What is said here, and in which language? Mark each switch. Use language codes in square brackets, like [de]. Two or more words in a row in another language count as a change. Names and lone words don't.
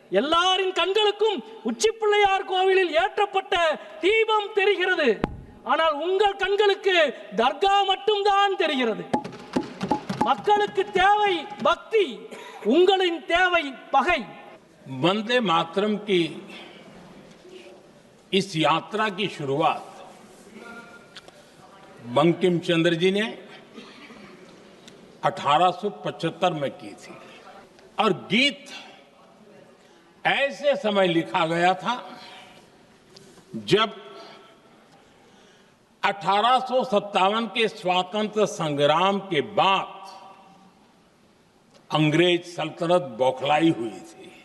[ta] எல்லாரின் கண்களுக்கும் உச்சிப்பிள்ளையார் கோவிலில் ஏற்றப்பட்ட தீபம் தெரிகிறது. ஆனால் உங்கள் கண்களுக்கு தர்கா மட்டும்தான் தெரிகிறது. மக்களுக்கு தேவை பக்தி, உங்களின் தேவை பகை. [hi] वंदे मातरम की इस यात्रा की शुरुआत बंकिम चंद्र जी ने 1875 में की थी और गीत ऐसे समय लिखा गया था जब 1857 के स्वातंत्र संग्राम के बाद अंग्रेज सल्तनत बौखलाई हुई थी,